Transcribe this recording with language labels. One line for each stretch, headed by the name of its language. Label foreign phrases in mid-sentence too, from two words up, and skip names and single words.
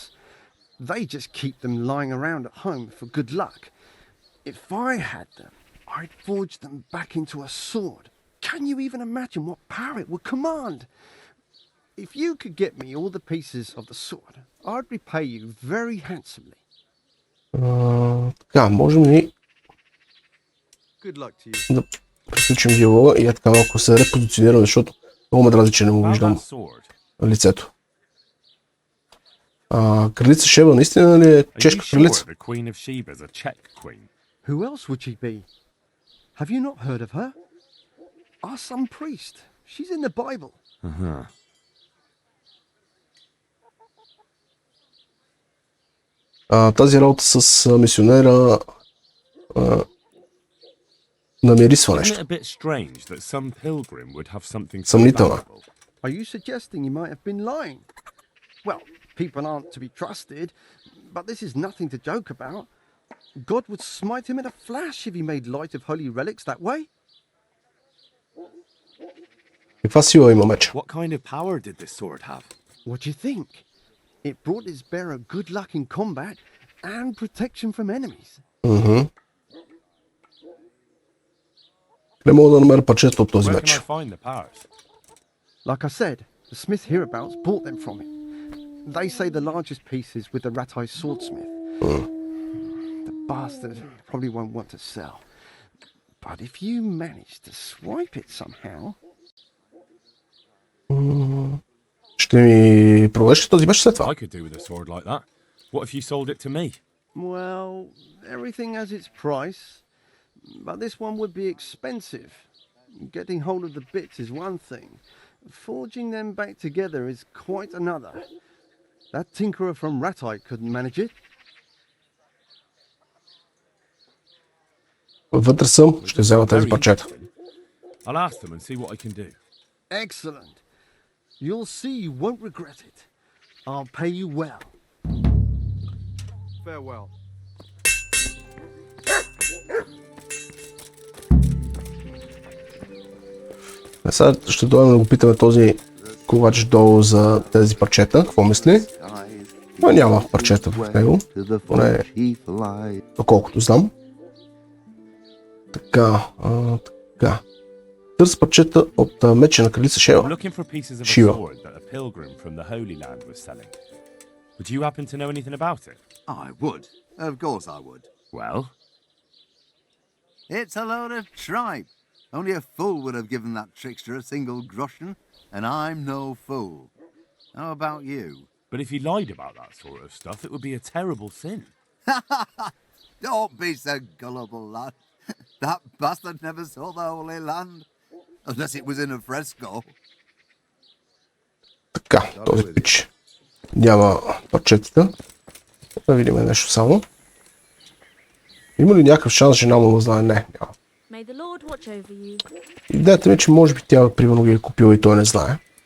English: They just keep them lying around at home for good luck. If I had them, I'd forge them back into a sword. Can you even imagine what power it would command? If you could get me all the pieces of the sword, I'd repay you very handsomely.
Bulgarian: Така, можем ли
English: Good luck to you.
Bulgarian: да приключим диалога и така малко се репозиционирам, защото много ме дразни, че не му виждам лицето. Кралица Шеба наистина ли е чешка кралица?
English: Who else would she be? Have you not heard of her? Our some priest. She's in the Bible.
Bulgarian: Тази работа с мисионера намирисва нещо. Съмнително.
English: Are you suggesting he might have been lying? Well, people aren't to be trusted, but this is nothing to joke about. God would smite him in a flash if he made light of holy relics that way.
Bulgarian: Каква сила има меча?
English: What kind of power did this sword have? What do you think? It brought its bearer good luck in combat and protection from enemies.
Bulgarian: Не мога да намеря парчета от този меч.
English: Like I said, the smith hereabouts bought them from him. They say the largest piece is with the Ratai swordsmith. The bastard probably won't want to sell. But if you manage to swipe it somehow...
Bulgarian: Ще ми продадеш този меч след това?
English: I could do with a sword like that. What if you sold it to me? Well, everything has its price, but this one would be expensive. Getting hold of the bits is one thing. Forging them back together is quite another. That tinkerer from Ratai couldn't manage it.
Bulgarian: Вътре съм, ще взема тези парчета.
English: I'll ask them and see what I can do. Excellent. You'll see you won't regret it. I'll pay you well. Farewell.
Bulgarian: Сега ще дойдем да го питаме този ковач долу за тези парчета. Какво мисли? Но няма парчета в него. Поне доколкото знам. Така. Търс парчета от меча на кралица Шива. Шива.
English: Would you happen to know anything about it? I would. Of course I would. Well? It's a load of tripe. Only a fool would have given that trickster a single groschen, and I'm no fool. How about you? But if he lied about that sort of stuff, it would be a terrible sin. Don't be so gullible, lad. That bastard never saw the Holy Land. Unless it was in a fresco.
Bulgarian: Така, този пич няма парчетата. Да видим нещо само. Има ли някакъв шанс жена му да знае? Не, няма. Идеята ми е, че може би тя примерно ги е купила и той не знае.